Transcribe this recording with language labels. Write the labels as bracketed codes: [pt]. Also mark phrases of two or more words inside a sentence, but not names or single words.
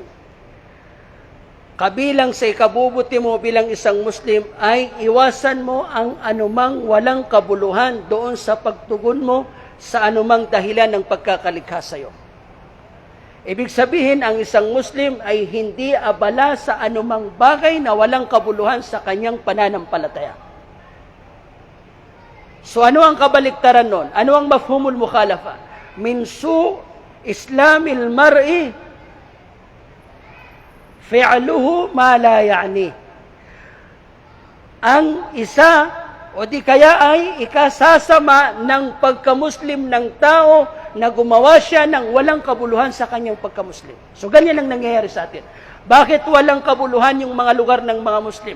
[tl] Kabilang sa ikabubuti mo bilang isang Muslim ay iwasan mo ang anumang walang kabuluhan doon sa pagtugon mo sa anumang dahilan ng pagkakalikha sa iyo. Ibig sabihin, ang isang Muslim ay hindi abala sa anumang bagay na walang kabuluhan sa kanyang pananampalataya. So ano ang kabaliktaran nun? Ano ang [ar] مفهوم المخالفة? من سوء إسلام المرء فعله ما لا يعنيه. [tl] Ang isa o di kaya ay ikasasama ng pagkamuslim ng tao na gumawa siya ng walang kabuluhan sa kanyang pagkamuslim. So ganyan ang nangyayari sa atin. Bakit walang kabuluhan yung mga lugar ng mga Muslim?